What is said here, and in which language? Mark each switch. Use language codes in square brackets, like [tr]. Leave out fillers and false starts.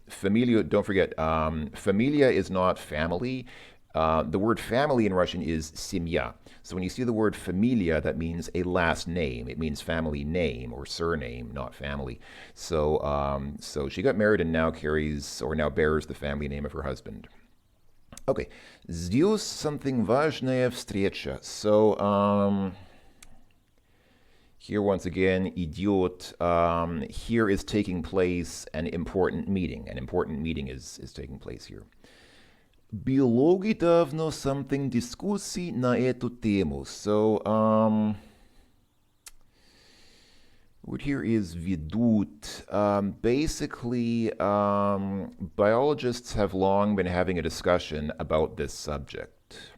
[en] Familia, don't forget, familia is not family. The word family in Russian is семья. So when you see the word familia, that means a last name. It means family name or surname, not family. So she got married and now bears the family name of her husband. [ru] Okay, здесь something важная встреча. [en] So, here once again, идет. Here is taking place an important meeting. An important meeting is taking place here. [ru] Биологи давно something дискуссий на эту тему. [en] So, what here is ведут. Basically, biologists have long been having a discussion about this subject.